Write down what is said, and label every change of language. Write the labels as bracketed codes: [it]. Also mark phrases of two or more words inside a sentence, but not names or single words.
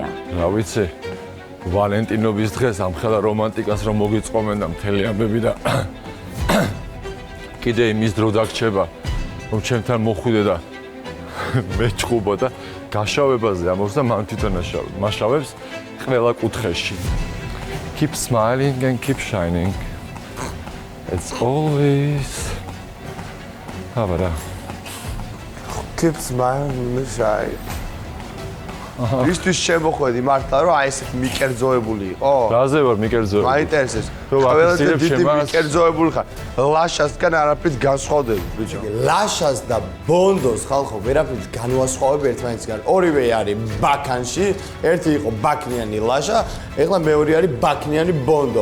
[ka] რა ვიცი ვალენტინობის დღეს ამხელა რომანტიკას რომ მოგიწყომენ და მთელი ამბები და კიდე იმის დრო დაგრჩება რომ ჩემთან მოხვიდე და მეჭყუბო და გაშავებაზე ამბობს და მან თვითონ მაშავებს ყველა კუთხეში. [en] Keep smiling and keep shining. It's always Keep smiling and shining. [ka] ისთვის შემოხვედი მართლა რომ აი ესეთ მიკერძოებული იყო? რაზე ვარ მიკერძოებული? მაინტერესებს. ყველაზე დიდი მიკერძოებული ხარ. ლაშასგან არაფრით განსხვავდები, ბიჭო. ლაშას და ბონდოს ხალხო ვერაფრით განვასხვავებ ერთმანეთისგან. ორივე არის ბაქანში, ერთი იყო ბაქნიანი ლაშა, ეხლა მეორე არის ბაქნიანი ბონდო.